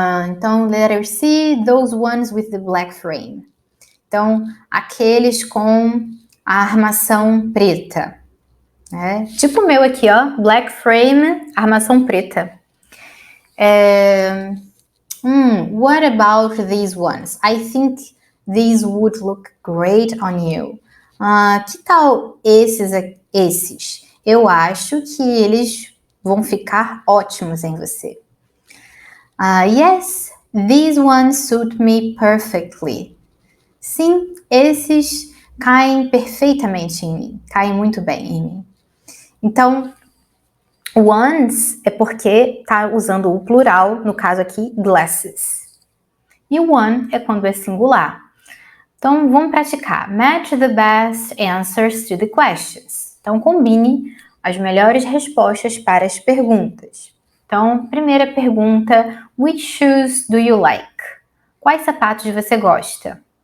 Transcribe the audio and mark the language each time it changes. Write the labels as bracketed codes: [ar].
[en] Então, letter C, those ones with the black frame. [pt] Então, aqueles com a armação preta. Tipo o meu aqui, ó, [en] black frame, [pt] armação preta. [en] What about these ones? I think these would look great on you. [pt] Que tal esses? Eu acho que eles vão ficar ótimos em você. [en] Yes, these ones suit me perfectly. [pt] Sim, esses caem perfeitamente em mim, caem muito bem em mim. Então, ones é porque está usando o plural, no caso aqui, glasses. E o one é quando é singular. Então, vamos praticar. [en] Match the best answers to the questions. [pt] Então, combine as melhores respostas para as perguntas. Então, primeira pergunta, [en] which shoes do you like? [pt] Quais sapatos você gosta?